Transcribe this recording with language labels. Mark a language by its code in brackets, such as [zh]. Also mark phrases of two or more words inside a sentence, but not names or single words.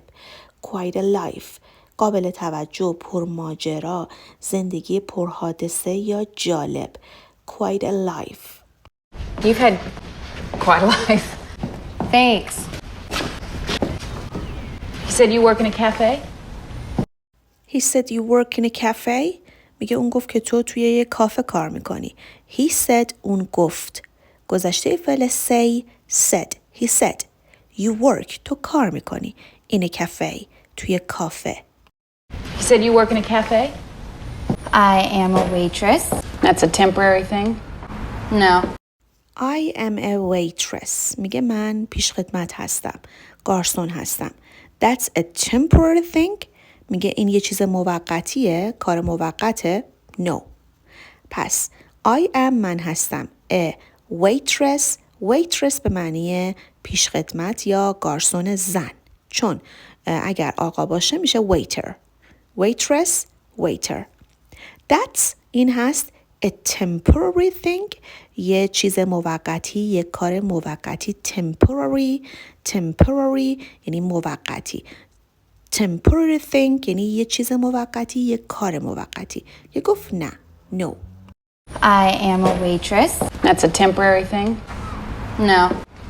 [en] Quite a life [fa] قابل توجه، پرماجرا، زندگی پرحادثه یا جالب. [en] Quite a life. You've had quite a life. Thanks. You said you work in a cafe? He said you work in a cafe. [fa] میگه اون گفت که تو توی یه کافه کار میکنی. [en] He said [fa] اون گفت. گذشته فعل [en] say said. He said you work [fa] تو کار میکنی. [en] In a cafe [fa] توی کافه. [en] You said you work in a cafe? I am a waitress. That's a temporary thing? No. I am a waitress. [fa] میگه من پیش خدمت هستم. گارسون هستم. [en] That's a temporary thing. [fa] میگه این یه چیز موقتیه. کار موقته. No. پس [en] I am [fa] من هستم. [en] A waitress. [fa] Waitress به معنی پیش خدمت یا گارسون زن. چون اگر آقا باشه میشه waiter. [en] Waitress, waiter. That's [fa] این هست [en] a temporary thing. [fa] یه چیز موقتی، یه کار موقتی. Temporary یعنی موقتی. [en] Temporary thing [fa] یعنی یه چیز موقتی، یه کار موقتی. یه گفت نه. [en] No. I am a waitress. That's a temporary thing? No.